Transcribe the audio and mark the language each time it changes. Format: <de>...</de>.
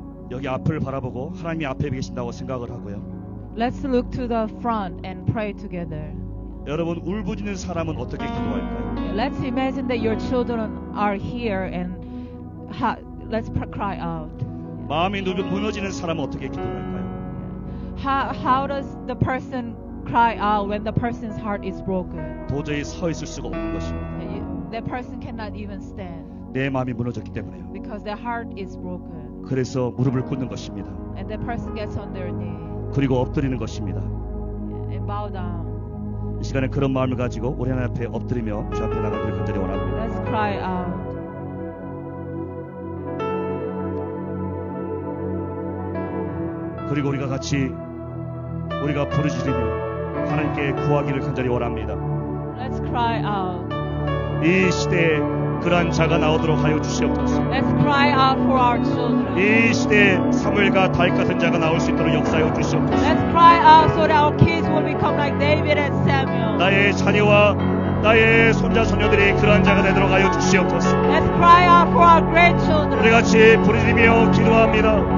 <ko>여기 앞을 바라보고 하나님이 앞에 계신다고 생각을 하고요.</ko> <en>Let's look to the front and pray together.</en> <ko>여러분 울부짖는 사람은 어떻게 기도할까요?</ko> <en>Let's imagine that your children are here and let's cry out.</en> <ko>마음이 무너지는 사람은 어떻게 기도할까요?</ko> <en>How does the person cry out when the person's heart is broken?</en> <ko>도저히 서 있을 수가 없는 것입니다.</ko> <en>That person cannot even stand</en> <ko>내 마음이 무너졌기 때문에요.</ko> <en>because their heart is broken.</en> <ko>그래서 무릎을 꿇는 것입니다.</ko> <en>And that person gets on their knee</en> <ko>그리고 엎드리는 것입니다.</ko> <en>and bow down.</en> <ko>이 시간에 그런 마음을 가지고 우리 하나님 앞에 엎드리며 주 앞에 나가기를 간절히 원합니다.</ko> <en>Let's cry out.</en> <ko>그리고 우리가 같이 우리가 부르짖으며 하나님께 구하기를 간절히 원합니다.</ko> <en>Let's cry out.</en> <ko>이 시대에 그러한 자가 나오도록 하여 주시옵소서.</ko> <en>Let's cry out for our children.</en> <ko>이 시대에 사무엘과 다윗 같은 자가 나올 수 있도록 역사하여 주시옵소서.</ko> <en>Let's cry out so that our kids will become like David and Samuel.</en> <ko>나의 자녀와 나의 손자 손녀들이 그러한 자가 되도록 하여 주시옵소서.</ko> <en>Let's cry out for our grandchildren.</en> <ko>우리 같이 부르짖으며 기도합니다.</ko>